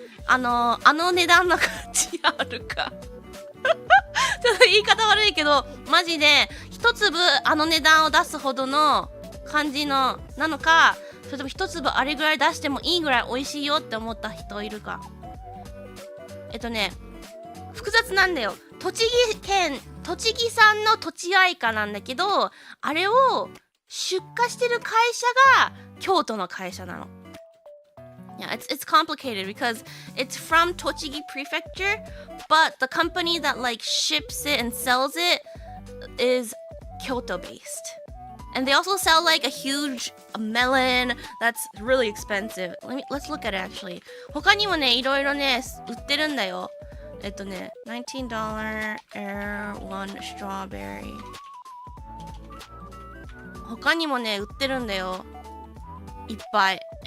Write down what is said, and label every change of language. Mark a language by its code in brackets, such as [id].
[ja] あの値段の価値あるかちょっと言い方悪いけど、マジで一粒値段を出すほどの感じのなのか、それとも一粒あれぐらい出してもいいぐらい美味しいよって思った人いるか。複雑なんだよ。栃木産のとちあいかなんだけど、あれを出荷してる会社が京都の会社なの。 [en] Yeah, it's complicated because it's from Tochigi Prefecture, but the company that like ships it and sells it is Kyoto based. And they also sell like a huge melon that's really expensive. Let's look at it actually. [ja] 他にもね、いろいろね、売ってるんだよ。 [en] $19 Air One Strawberry。 [ja] 他にもね、売ってるんだよ。いっぱい。